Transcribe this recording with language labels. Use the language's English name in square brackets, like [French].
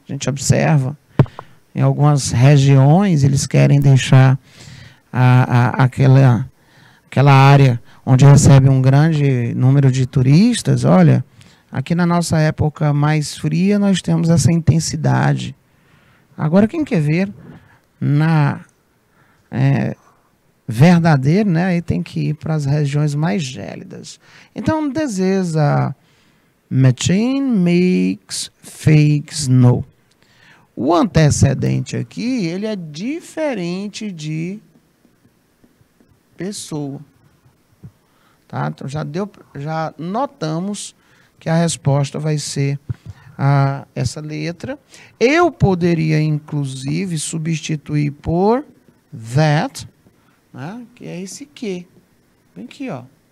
[Portuguese] A gente observa em algumas regiões eles querem deixar aquela área onde recebe um grande número de turistas. Olha, aqui na nossa época mais fria nós temos essa intensidade. Agora quem quer ver na verdadeiro, né? Aí tem que ir para as regiões mais gélidas. [English] Então, this is a machine makes fake snow. [Portuguese] O antecedente aqui, ele é diferente de pessoa. Tá? Então, já notamos que a resposta vai ser essa letra. Eu poderia, inclusive, substituir por that, né? Que é esse que. Vem aqui, ó.